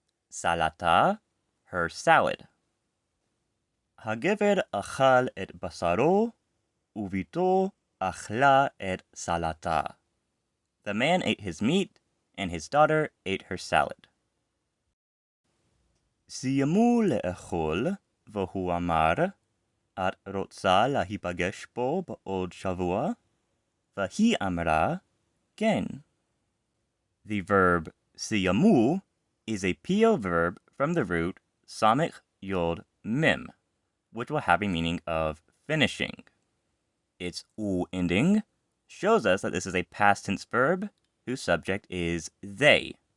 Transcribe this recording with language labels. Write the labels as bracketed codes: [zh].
[he] Salata, [en] her salad. [he] Hagever achal et basaro, uvito achla et salata. [en] The man ate his meat, and his daughter ate her salad. [he] סיימו לאכול, והוא אמר, את רוצה להיפגש פה בעוד שבוע? והיא אמרה, כן. [en] The verb סיימו is a PO verb from the root samich yod mim, which will have a meaning of finishing. Its u ending shows us that this is a past tense verb whose subject is they.